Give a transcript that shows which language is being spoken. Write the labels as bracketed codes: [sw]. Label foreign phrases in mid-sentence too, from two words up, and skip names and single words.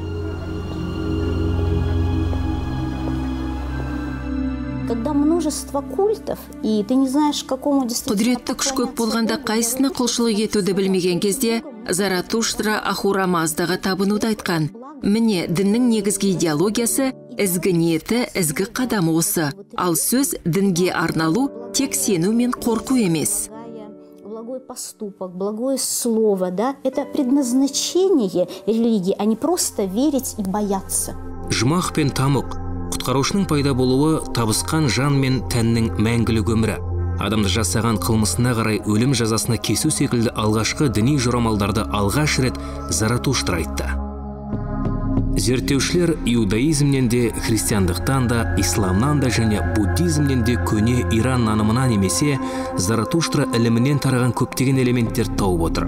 [kk] Құдіретті күш көп болғанда қайсына құлшылық етуді білмеген кезде Заратуштра Ахурамаздаға табынуды айтқан. Міне, діннің негізгі идеологиясы, ізгі ниеті, ізгі қадамы осы. Ал сөз дінге арналу тек сену мен қорқу емес. [ru] поступок, благое слово, да, это предназначение религии, а не просто верить и бояться. [kk] Жұмақ пен тамұқ, құтқарушының пайда болуы табысқан жан мен тәннің мәңгілік өмірі. Адамды жасаған қылмысына қарай өлім жазасына кесу секілді алғашқы діни жорамалдарды алғаш рет Заратуштра айтты. Зерттеушілер иудаизмнен де, христиандықтан да, исламнан да және буддизмнен де көне Иран нанымына немесе Заратуштра ілімінен тараған көптеген элементтер тауып отыр.